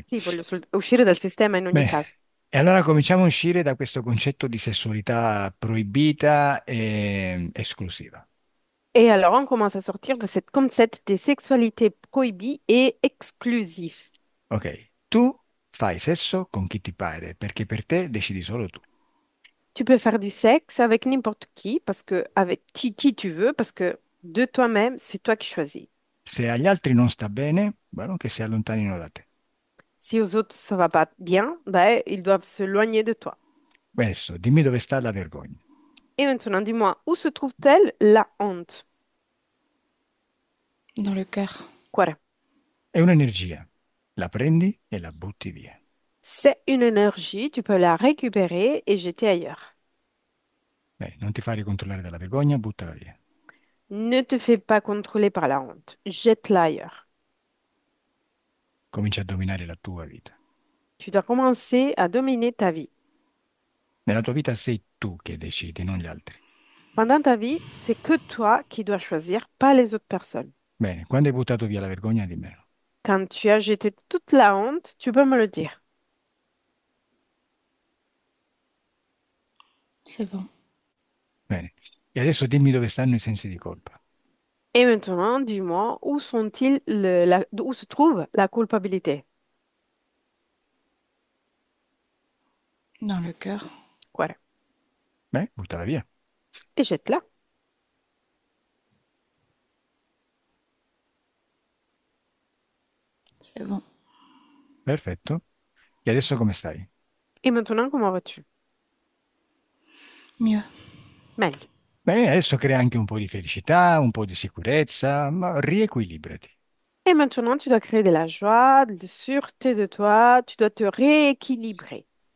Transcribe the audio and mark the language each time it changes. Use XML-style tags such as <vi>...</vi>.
<it>Sì, voglio uscire dal sistema in ogni caso. e allora cominciamo a uscire da questo concetto di sessualità proibita e esclusiva.</it> <fr>Et alors, on commence à sortir de cette concept des sexualités prohibies et exclusives.</fr> <it>Ok, tu fai sesso con chi ti pare, perché per te decidi solo tu.</it> <fr>Tu peux faire du sexe avec n'importe qui, parce que avec qui tu veux, parce que de toi-même, c'est toi qui choisis.</fr> <it>Se agli altri non sta bene, bueno, che si allontanino da te.</it> <fr>Si aux autres ça va pas bien, ben, ils doivent se éloigner de toi.</fr> <it>Adesso, dimmi dove sta la vergogna.</it> <fr>Et maintenant, dis-moi, où se trouve-t-elle la honte? Dans le cœur. Quoi?</fr> <it>È un'energia, la prendi e la butti via.</it> <fr>C'est une énergie, tu peux la récupérer et jeter ailleurs.</fr> <it>Bene, non ti fai ricontrollare dalla vergogna, buttala via.</it> <fr>Ne te fais pas contrôler par la honte. Jette-la ailleurs.</fr> <it>Comincia a dominare la tua vita.</it> <fr>Tu dois commencer à dominer ta vie.</fr> <it>Nella tua vita sei tu che decidi, non gli altri.</it> <fr>Pendant ta vie, c'est que toi qui dois choisir, pas les autres personnes.</fr> <it>Bene, quando hai buttato via la vergogna, dimmelo.</it> <fr>Quand tu as jeté toute la honte, tu peux me le dire. C'est bon.</fr> <it>Bene. E adesso dimmi dove stanno i sensi di colpa.</it> <fr>Et maintenant, dis-moi, où sont-ils où se trouve la culpabilité? Dans le cœur.</fr> <it>Cuore. Buttala via.</it> <fr>E jette-la. C'est bon.</fr> <it>Perfetto. E adesso come stai?</it> <fr>Et maintenant, comment vas-tu? Mieux.</fr> <it>Meglio.</it> <fr>Bene, adesso crea anche un po' di felicità, un po' di sicurezza, ma riequilibrati. Et maintenant, tu dois créer de la joie, de sûreté de toi. Tu dois te rééquilibrer.</fr>